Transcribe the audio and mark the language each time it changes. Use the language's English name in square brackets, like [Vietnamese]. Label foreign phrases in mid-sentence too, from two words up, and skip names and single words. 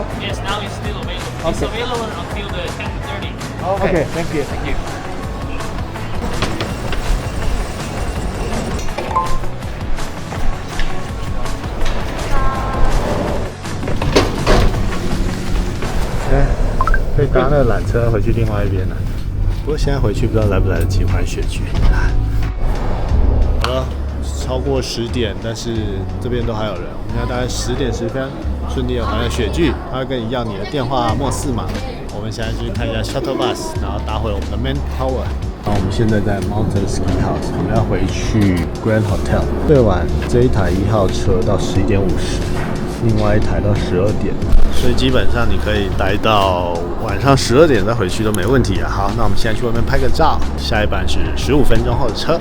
[English] Yes, now it's still available. Okay. It's available until the 10:30. Okay, thank you. Thank you. [Chinese] 可以搭那個纜車回去另外一邊了。不過現在回去不知道來不來得及換雪具。好了，超過10點，但是這邊都還有人。我們現在大概10點10分，順利的還了雪具，他會跟你要你的電話末4碼。我們現在去看一下 [English] shuttle bus， [Chinese] 然後搭回我們的 [English] main tower。 [Chinese] 然後我們現在在 Mountain Ski House，我們要回去 Grand Hotel。最晚這一台1號車到11點50，另外一台到12點。所以基本上你可以待到晚上12點再回去都沒問題啊。好，那我們現在去外面拍個照，下一班是15分鐘後的車。